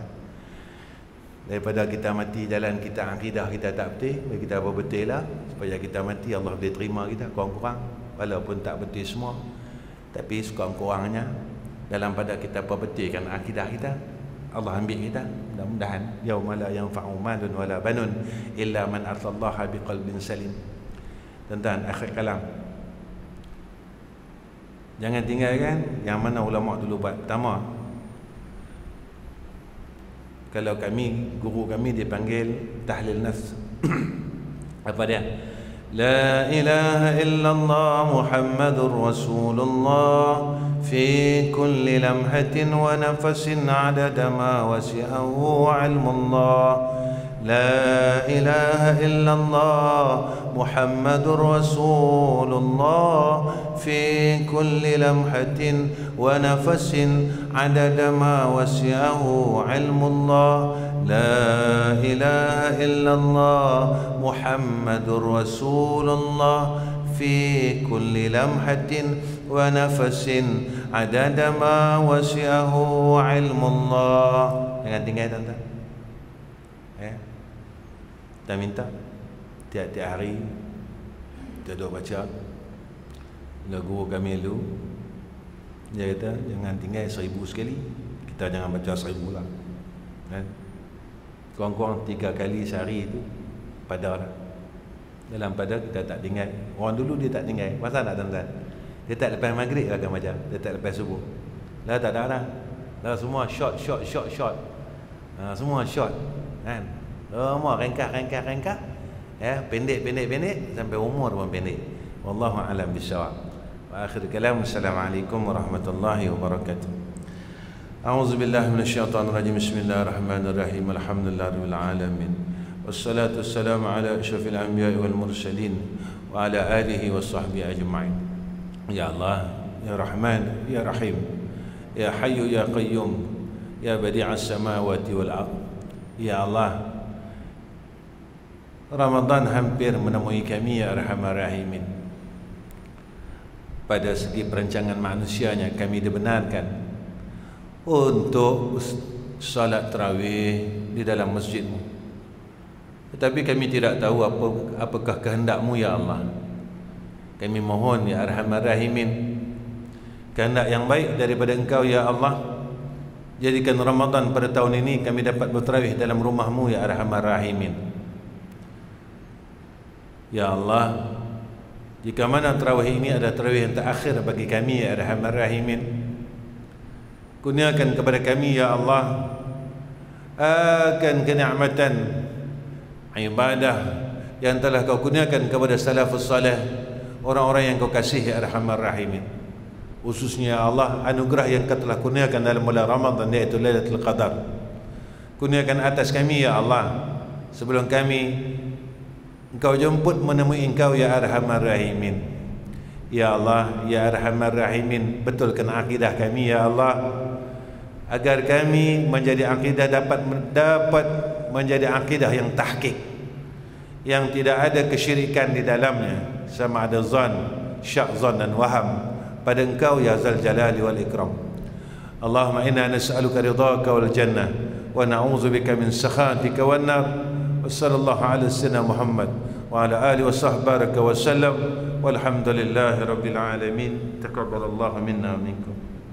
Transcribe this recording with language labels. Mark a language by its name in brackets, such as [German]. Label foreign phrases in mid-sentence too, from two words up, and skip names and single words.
[Malay] Daripada kita mati jalan kita akidah kita tak betul, kita apa betul lah supaya kita mati Allah boleh terima kita kurang-kurang, walaupun tak betul semua, tapi sekurang-kurangnya dalam pada kita apa betulkan akidah kita, Allah ambil kita. [Arabic] Mudah-mudahan يوم لا ينفع مال ولا بنون إلا من أتى الله بقلب سليم. [Malay] Tentang [Arabic] آخر كلام, [Malay] jangan tinggalkan yang mana ulama dulu buat. Pertama, kalau kami, guru kami dipanggil [Arabic] تهليل نفس. [Malay] Apa dia? [Arabic] لا إله إلا الله محمد رسول الله في كل لمحة ونفس عدد ما وسعه علم الله. لا إله إلا الله محمد رسول الله في كل لمحة ونفس عدد ما وسعه علم الله. لا إله إلا الله محمد رسول الله في كل لمحة ونفس عدد ما وسعه علم الله. [Malay] Jangan tinggal tuan-tuan. Kita minta tiap-tiap hari kita duduk baca. Guru kami dulu dia kata jangan tinggal 1000 sekali, kita jangan baca 1000 lah kan? Kurang-kurang 3 kali sehari itu pada lah. Dalam pada kita tak tinggal. Orang dulu dia tak tinggal. Pasal tak tuan-tuan? Dia tak lepas maghrib akan baca, dia tak lepas subuh lah, tak ada dah. Dah semua short. Semua short kan? Semua rengkah ya, pendek sampai umur pun pendek. [Arabic] والله أعلم بالصواب وآخر كلام, السلام عليكم ورحمة الله وبركاته. أعوذ بالله من الشيطان الرجيم بسم الله الرحمن الرحيم. الحمد لله رب العالمين. والصلاة والسلام على أشرف الأنبياء والمرسلين وعلى آله وصحبه أجمعين. يا الله يا رحمن يا رحيم يا حي يا قيوم يا بديع السماوات والأرض. يا الله, [Malay] Ramadan hampir menemui kami [Arabic] يا أرحم الراحمين. [Malay] Pada segi perancangan manusianya kami dibenarkan untuk salat tarawih di dalam masjidmu. Tetapi kami tidak tahu apakah kehendakmu [Arabic] يا الله. [Malay] Kami mohon [Arabic] يا أرحم الراحمين, [Malay] kehendak yang baik daripada Engkau [Arabic] يا الله. [Malay] Jadikan Ramadan pada tahun ini kami dapat bertarawih dalam rumahmu [Arabic] يا أرحم الراحمين. يا الله, [Malay] jika mana tarawih ini ada tarawih yang terakhir bagi kami [Arabic] يا أرحم الراحمين, [Malay] kurniakan kepada kami [Arabic] يا الله [Malay] akan kenikmatan ibadah yang telah kau kurniakan kepada [Arabic] السلف الصالح, [Malay] orang-orang yang kau kasih [Arabic] يا أرحم الراحمين. [Malay] Khususnya [Arabic] يا الله, [Malay] anugerah yang kau telah kurniakan dalam bulan Ramadan, yaitu Lailatul Qadar. Kurniakan atas kami [Arabic] يا الله, [Malay] sebelum kami Engkau jemput menemui Engkau [Arabic] يا أرحم الراحمين. يا الله يا أرحم الراحمين, [Malay] betulkan akidah kami [Arabic] يا الله, [Malay] agar kami menjadi akidah dapat menjadi akidah yang tahqiq, yang tidak ada kesyirikan di dalamnya, sama ada zan, syak zan dan waham pada Engkau [Arabic] يا ذا الجلال والإكرام. اللهم إنا نسألك رضاك والجنة ونعوذ بك من سخطك والنار. وصلى الله على سيدنا محمد وعلى آله وصحبه وسلم. والحمد لله رب العالمين تقبل الله منا ومنكم.